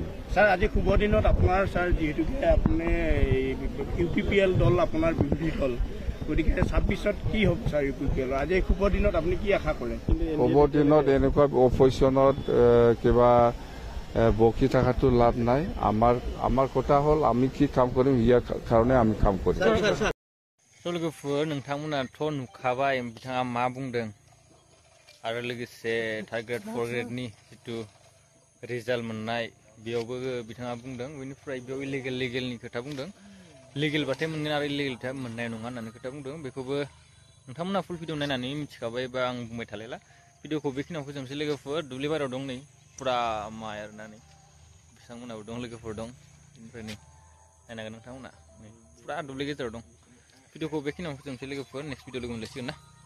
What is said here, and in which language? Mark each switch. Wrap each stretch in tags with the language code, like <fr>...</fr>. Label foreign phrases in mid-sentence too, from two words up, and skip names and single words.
<as>ছাৰ আজি শুভ দিনত আপোনাৰ ছাৰ যিহেতুকে আপুনি ইউপিপিএল দল আপোনাৰ বিৰোধী দল গতিকে 26ত কি হ'ব ছাৰ ইউপিপিএল আজি শুভ দিনত আপুনি কি আশা কৰে শুভ দিনত এনেকুৱা অপজিশ্যনত কিবা বকি থকাটো লাভ নাই আমাৰ কথা হ'ল আমি কি কাম কৰিম ইয়াৰ কাৰণে আমি কাম কৰিম</as> <brx>लोगोफोर नोंथांमोनाथ' नुखाबाय बिथाङा मा बुंदों आरो लोगोसे</brx> <en>third grade fourth gradeनि</en> <brx>जितु रिजाल्ट मोननाय बेयावबो बिथाङा बुंदों बेनिफ्राय बेयाव इलिगेलनि खोथा बुंदों लिगेलबाथाय मोनगोन आरो इलिगेलबाथाय मोननाय नङा होननानै खोथा बुंदों बेखौबो नोंथांमोना</brx> <en>full video</en> <brx>नायनानै मिथिखाबाय बा आं बुंबाय थालायला भिडिअखौ बेखिनियाव फोजोबनोसै लोगोफोर दुब्लि बारियाव दं नै फुरा माइ आरोना नै बिथांमोनाबो दं लोगोफोर दं बेनिफ्राय नै नायनांगोन नोंथांमोना नै फुरा दुब्लि गेजेराव दं भिडिअखौ बेखिनियाव फोजोबनोसै लोगोफोर</brx> <en>next video</en> <brx>लोगो मोनलायसिगोन ना</brx>